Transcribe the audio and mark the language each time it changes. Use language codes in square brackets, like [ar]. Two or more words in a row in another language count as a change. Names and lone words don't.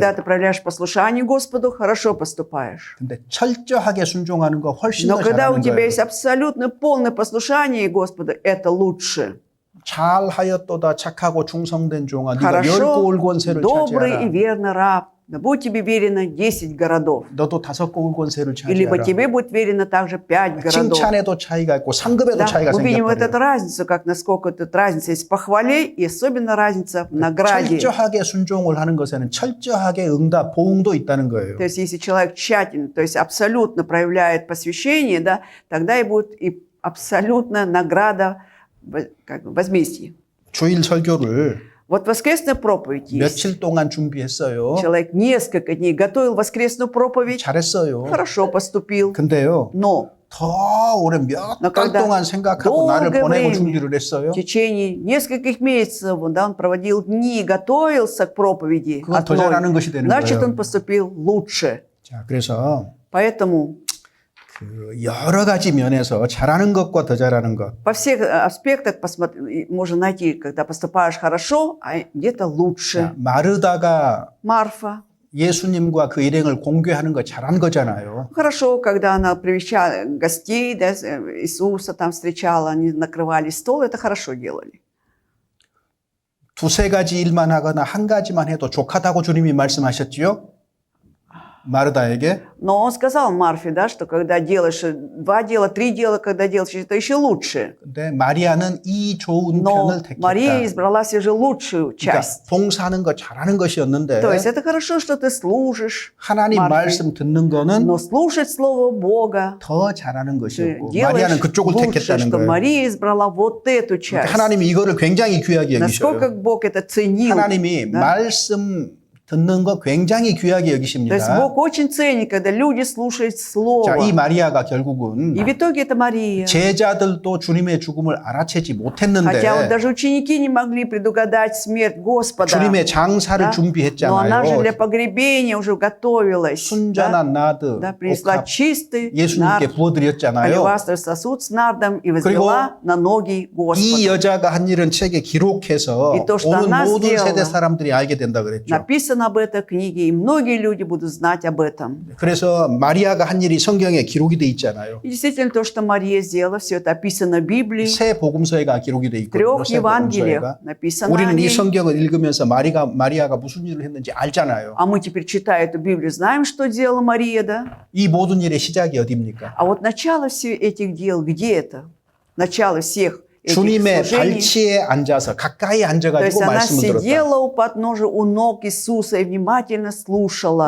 [ru] Когда ты проявляешь послушание Господу, хорошо поступаешь. [ko] 근데 철저하게 순종하는 거 훨씬 [ru] Но [ko] 더 [ru] когда у [ko] 잘하는 [ru] тебя [ko] 거예요. [ru] есть абсолютно полное послушание Господу, это лучше. [ko] 잘하였도다 착하고 충성된 종아 네가 열 [ru] Хорошо, [ko] 고을 권세를 [ru] добрый и [ko] 차지하라. [ru] верный раб. Да будет тебе верено 10 городов. [ko] 너도 5 고을 권세를 [ru] Либо [ko] 차지하라. [ru] тебе будет верено также 5 городов. [ko] 칭찬에도 차이가 있고 상급에도 [ru] Да, [ko] 차이가 [ru] мы видим вот [ko] 생겨버려요. [ru] эту разницу, как насколько эта разница есть в похвале и особенно разница в награде. [ko] 철저하게 순종을 하는 것에는 철저하게 응답, 보응도 있다는 거예요. [ru] То есть если человек тщательно, то есть абсолютно проявляет посвящение, да, тогда и будет и абсолютно награда, как бы, возмездие. [ko] 주일 설교를 [ru] Вот воскресная проповедь есть. [ko] 며칠 동안 준비했어요. [ru] Человек несколько дней готовил воскресную проповедь, [ko] 잘했어요. [ru] хорошо поступил, [ko] 근데요. [ru] но [ko] 더 오래 몇 [ru] Но [ko] 달 [ru] когда [ko] 동안 생각하고 나를 [ru] долгое [ko] 보내고 [ru] время, [ko] 준비를 했어요. [ru] в течение нескольких месяцев да, он проводил дни, готовился к проповеди [ko] 그건 더 잘하는 [ru] одной, [ko] 것이 되는 [ru] значит, [ko] 거예요. [ru] он поступил лучше. [ko] 자, 그래서 [ru] Поэтому [ko] 그 여러 가지 면에서 잘하는 것과 더 잘하는 것. [ru] по всех аспектах можно найти, когда поступаешь хорошо, а где-то [ko] 자, [ru] лучше. [ko] 마르다가 [ru] Марфа. [ko] 예수님과 그 일행을 공개하는 거 잘한 거잖아요. [ru] Хорошо, когда она привечала гостей, да, Иисуса там встречала, они накрывали стол, это хорошо делали. [ko] 두세 가지 일만 하거나 한 가지만 해도 족하다고 주님이 말씀하셨지요? 마르다에게. [ru] Но он сказал Марфе, да, что когда делаешь 2 дела, 3 дела, когда делаешь, это еще лучше. [ko] 근데 마리아는 이 좋은 [ru] Но [ko] 편을 택했다. [ru] Мария избрала все же лучшую [ko] 그러니까 [ru] часть. [ko] 봉사하는 거 잘하는 것이었는데 [ru] То есть это хорошо, что ты служишь, [ko] 하나님 [ru] Марфе, [ko] 말씀 듣는 거는 [ru] но слушать Слово Бога [ko] 더 잘하는 [ru] ты [ko] 것이었고 [ru] делаешь [ko] 마리아는 그쪽을 [ru] лучше, [ko] 택했다는 [ru] что [ko] 거예요. [ru] Мария избрала вот эту [ko] 그러니까 [ru] часть. [ko] 하나님이 이거를 굉장히 귀하게 [ru] Насколько [ko] 여기셔요. [ru] Бог это ценил. [ko] 하나님이 [ru] да? [ko] 말씀 듣는 거 굉장히 귀하게 [ru] То есть [ko] 여기십니다. [ru] Бог очень ценит, когда люди слушают [ko] 자, [ru] Слово. [ko] 이 마리아가 결국은 [ru] И в итоге это Мария. [ko] 제자들도 주님의 죽음을 알아채지 [ru] Хотя вот [ko] 못했는데 [ru] даже ученики не могли предугадать смерть Господа. [ko] 주님의 장사를 [ru] Да? Но она же для [ko] 준비했잖아요. [ru] погребения уже готовилась. Да? [ko] 순전한 나드, [ru] Да, принесла [ko] 옥합, [ru] чистый [ko] 예수님께 [ru] нард, [ko] 부어드렸잖아요. [ru] алебастровый сосуд с нардом и возвела на ноги [ko] 이 [ru] Господа. [ko] 여자가 한 일은 책에 기록해서 [ru] И то, что [ko] 오는 [ru] она [ko] 모든 [ru] сделала, [ko] 세대 사람들이 알게 된다 그랬죠. [ru] Написано об этой книге, и многие люди будут знать об этом. [ko] 그래서 마리아가 한 일이 성경에 기록이 돼 있잖아요. [ru] И действительно, то, что Мария сделала, все это описано в Библии. [ko] 새 복음서에가 기록이 돼 [ru] В [ko] 있거든요. [ru] 3 [ko] 새 [ru] Евангелиях [ko] 복음서에가. [ru] написано о [ko] 우리는 이 [ru] ней. [ko] 성경을 읽으면서 마리아가 무슨 일을 했는지 알잖아요. [ru] А мы теперь, читая эту Библию, знаем, что делала Мария, да? [ko] 이 모든 일의 시작이 어디입니까? [ru] А вот начало всех этих дел, где это? Начало всех этих [ko] 주님의 [ru] служений. [ko] 발치에 앉아서 가까이 [ru] То есть [ko] 앉아가지고 [ru] она [ko] 말씀을 들었다. [ru] сидела у подножия, у ног Иисуса и внимательно слушала.